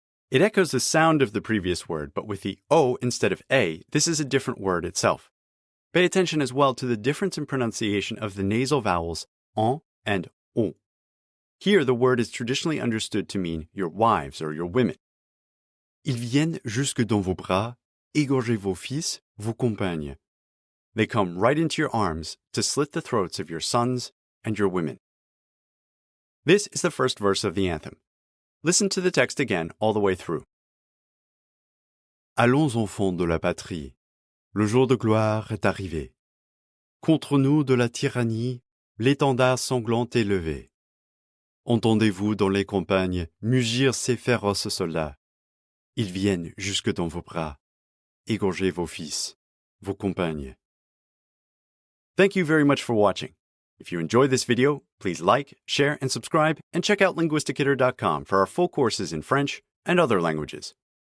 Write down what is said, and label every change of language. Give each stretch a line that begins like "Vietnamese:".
English: It echoes the sound of the previous word, but with the O instead of A, this is a different word itself. Pay attention as well to the difference in pronunciation of the nasal vowels en and on. Here, the word is traditionally understood to mean your wives or your women.
French: Ils viennent jusque dans vos bras, égorger vos fils, vos compagnes.
English: They come right into your arms to slit the throats of your sons and your women. This is the first verse of the anthem. Listen to the text again all the way through.
French: Allons enfants de la patrie, le jour de gloire est arrivé. Contre nous de la tyrannie, l'étendard sanglant est levé. Entendez-vous dans les campagnes mugir ces féroces soldats. Ils viennent jusque dans vos bras. Égorgez vos fils, vos compagnes.
English: Thank you very much for watching. If you enjoyed this video, please like, share, and subscribe, and check out Linguisticator.com for our full courses in French and other languages.